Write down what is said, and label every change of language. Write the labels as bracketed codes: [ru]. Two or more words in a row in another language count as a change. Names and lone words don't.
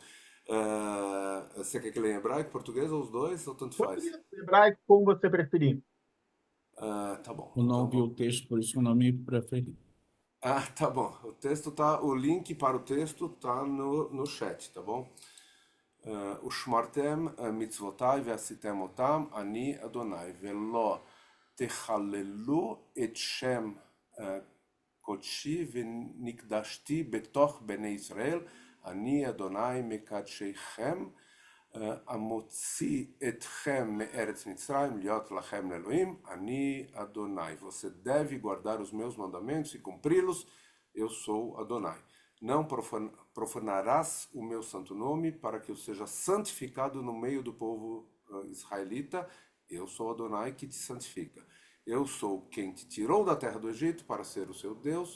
[pt] Você quer que leia em hebraico, português, ou os dois, ou tanto faz? Português, hebraico, como você preferir. Tá bom. Eu não Então, vi o texto, por isso que eu não me preferi. tá bom. O link para o texto tá no chat, tá bom? [he] ושמרתם מצוותיי ועשיתם אותם, אני אדוני, ולא תחללו את שם קודשי ונקדשתי בתוך בני ישראל, אני אדוני מקדשכם, המוציא אתכם מארץ מצרים להיות לכם לאלוהים, אני אדוני. [pt] Você deve guardar os meus mandamentos e cumpri-los, eu sou Adonai. Não profanarás o meu santo nome, para que eu seja santificado no meio do povo israelita. Eu sou Adonai que te santifica. Eu sou quem te tirou da terra do Egito para ser o seu Deus.